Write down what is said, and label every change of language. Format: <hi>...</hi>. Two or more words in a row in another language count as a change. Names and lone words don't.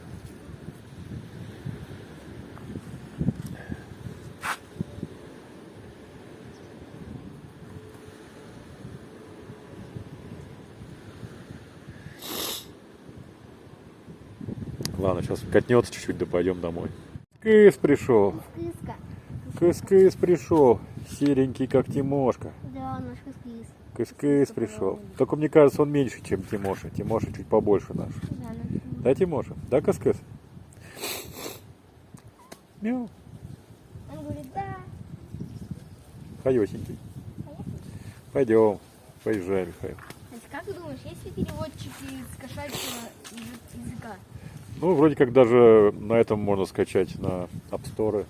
<ru>Ладно, сейчас катнется чуть-чуть, да пойдем домой. Кыс пришел. Кыска. Кыс-кыс пришел. Серенький, как Тимошка. Да, наш кыс-кыс. Кыс-кыс пришел. Только мне кажется, он меньше, чем Тимоша. Тимоша чуть побольше наш. Да, наш. Да, Тимоша? Да, кыс-кыс? Мяу. Он говорит, да. Хаёсенький. Пойдем. Поезжай, Михаил. Как ты думаешь, есть ли переводчики с кошачьего языка? Ну, вроде как даже на этом можно скачать, на App Store.</ru>